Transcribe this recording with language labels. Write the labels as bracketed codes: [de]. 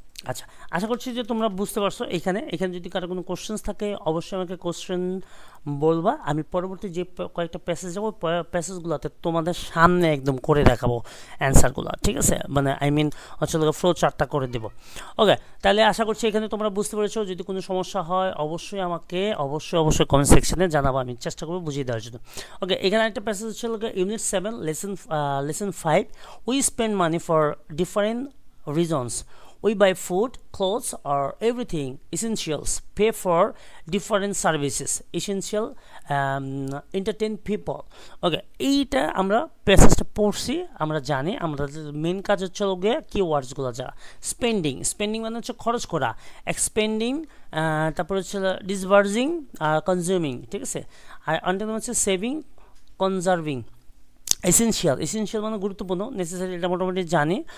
[bn] আচ্ছা, আশা করছি যে তোমরা বুঝতে পারছো। এখানে যদি কারো কোনো কোশ্চেন্স থাকে অবশ্যই আমাকে কোশ্চেন বলবা, আমি পরবর্তী যে কয়েকটা প্যাসেজ যাবো প্যাসেজগুলোতে তোমাদের সামনে একদম করে দেখাবো অ্যান্সারগুলো, ঠিক আছে, মানে আই মিন হচ্ছে ফ্লো চার্টটা করে দেবো। ওকে, তাহলে আশা করছি এখানে তোমরা বুঝতে পেরেছো। যদি কোনো সমস্যা হয় অবশ্যই আমাকে অবশ্যই কমেন্ট সেকশনে জানাবো, আমি চেষ্টা করবো বুঝিয়ে দেওয়ার জন্য। ওকে, এখানে একটা প্যাসেজ হচ্ছে unit 7 lesson 5, [en] We spend money for different reasons. We buy food, clothes, or everything essentials, pay for different services, essential, entertain people. [bn] ওকে, এইটা আমরা প্যাসেজটা পড়ছি, আমরা জানি, আমরা মেন কাজ হচ্ছে গিয়ে কিওয়ার্ডসগুলো যা স্পেন্ডিং মানে হচ্ছে খরচ করা, এক্সপেন্ডিং, তারপর হচ্ছে ডিসবার্জিং, কনজিউমিং, ঠিক আছে। আর আন্টার হচ্ছে সেভিং, কনজার্ভিং। এসেনশিয়াল মানে গুরুত্বপূর্ণ, নেসেসারি এটা মোটামুটি জানি।